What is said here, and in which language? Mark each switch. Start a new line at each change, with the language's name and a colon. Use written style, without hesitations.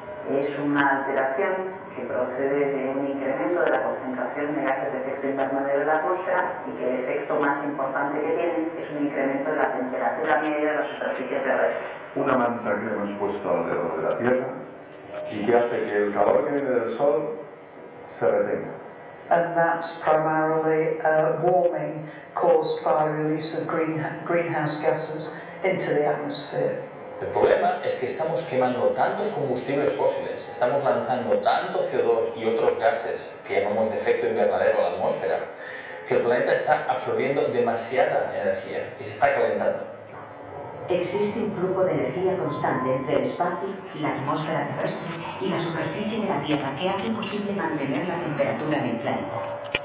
Spanish: Es una alteración que procede de un incremento de la concentración de gases de efecto invernadero en la atmósfera y que el efecto más importante que tiene es un incremento de la temperatura media de las superficies terrestres. Una manta que hemos puesto alrededor de la Tierra y que hace que el calor que viene del Sol se retenga.
English: And that's primarily warming caused by release of greenhouse gases into the atmosphere.
Spanish: El problema es que estamos quemando tantos combustibles fósiles, estamos lanzando tanto CO2 y otros gases que llamamos de efecto invernadero a la atmósfera, que el planeta está absorbiendo demasiada energía y se está calentando. Existe un flujo de energía constante entre el espacio, la atmósfera terrestre y la superficie de la Tierra que hace posible mantener la temperatura en el planeta.